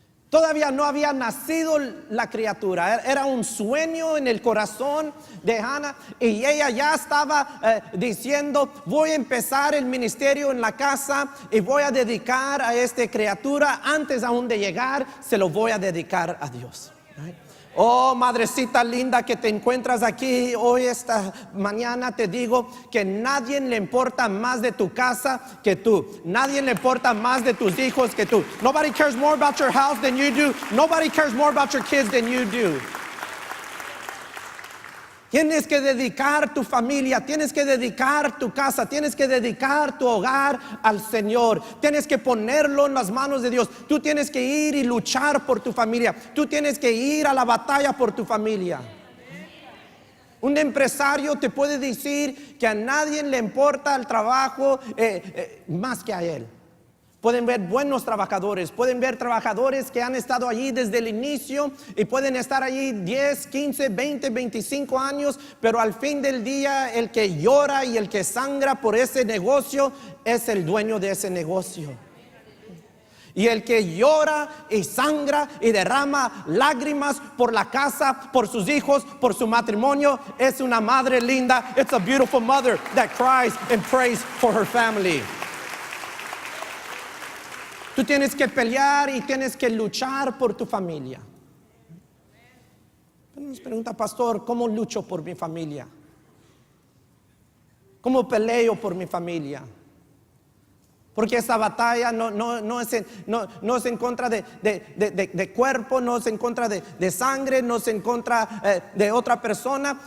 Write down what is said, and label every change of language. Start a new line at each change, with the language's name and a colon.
Spanish: Todavía no había nacido la criatura, era un sueño en el corazón de Hannah y ella ya estaba diciendo, voy a empezar el ministerio en la casa y voy a dedicar a esta criatura, antes aún de llegar, se lo voy a dedicar a Dios. Right? Oh, madrecita linda que te encuentras aquí hoy, esta mañana, te digo que nadie le importa más de tu casa que tú. Nadie le importa más de tus hijos que tú.
English: Nobody cares more about your house than you do. Nobody cares more about your kids than you do.
Spanish: Tienes que dedicar tu familia, tienes que dedicar tu casa, tienes que dedicar tu hogar al Señor. Tienes que ponerlo en las manos de Dios. Tú tienes que ir y luchar por tu familia. Tú tienes que ir a la batalla por tu familia. Un empresario te puede decir que a nadie le importa el trabajo más que a él. Pueden ver buenos trabajadores, pueden ver trabajadores que han estado allí desde el inicio y pueden estar allí 10, 15, 20, 25 años, pero al fin del día el que llora y el que sangra por ese negocio es el dueño de ese negocio. Y el que llora y sangra y derrama lágrimas por la casa, por sus hijos, por su matrimonio, es una madre linda.
English: It's a beautiful mother that cries and prays for her family.
Spanish: Tú tienes que pelear y tienes que luchar por tu familia. Nos pregunta, pastor, ¿cómo lucho por mi familia? ¿Cómo peleo por mi familia? Porque esa batalla no es en contra de cuerpo, no es en contra de sangre, no es en contra de otra persona.